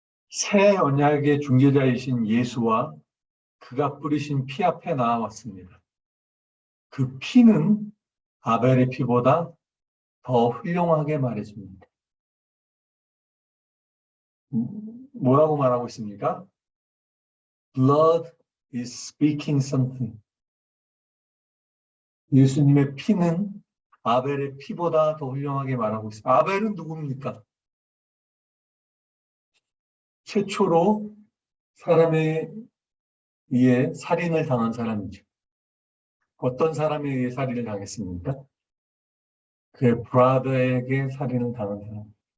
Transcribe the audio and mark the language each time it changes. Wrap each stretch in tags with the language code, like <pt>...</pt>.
<ko>새 언약의 중개자이신 예수와 그가 뿌리신 피 앞에 나와왔습니다. 그 피는 아벨의 피보다 더 훌륭하게 말해줍니다. 뭐라고 말하고 있습니까?</ko> <en>Blood is speaking something.</en> <ko>예수님의 피는 아벨의 피보다 더 훌륭하게 말하고 있습니다. 아벨은 누굽니까? 최초로 사람에 의해 살인을 당한 사람이죠. 어떤 사람에 의해 살인을 당했습니까? 그의 브라더에게 살인을 당한 사람.</ko>